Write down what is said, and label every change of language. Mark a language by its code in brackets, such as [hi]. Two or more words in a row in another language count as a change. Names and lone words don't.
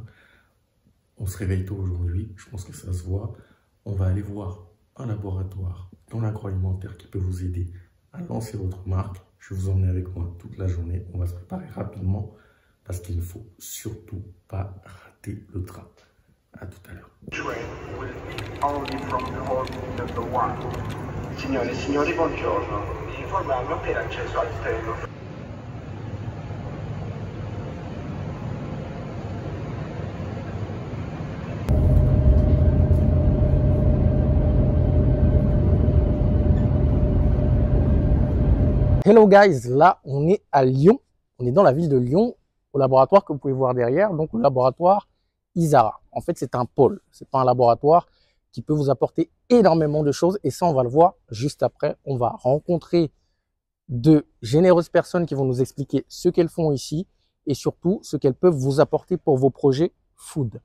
[fr] On se réveille tôt aujourd'hui, je pense que ça se voit. On va aller voir un laboratoire dans l'agroalimentaire qui peut vous aider à lancer votre marque. Je vais vous emmener avec moi toute la journée. On va se préparer rapidement parce qu'il ne faut surtout pas rater le train. À tout à l'heure. [it] Signore e signori, buongiorno. Vi informiamo che l'accesso al treno. [en] Hello guys, [fr] là on est à Lyon, on est dans la ville de Lyon, au laboratoire que vous pouvez voir derrière, donc le laboratoire Isara. En fait c'est un pôle, c'est pas un laboratoire qui peut vous apporter énormément de choses et ça on va le voir juste après. On va rencontrer de généreuses personnes qui vont nous expliquer ce qu'elles font ici et surtout ce qu'elles peuvent vous apporter pour vos projets food.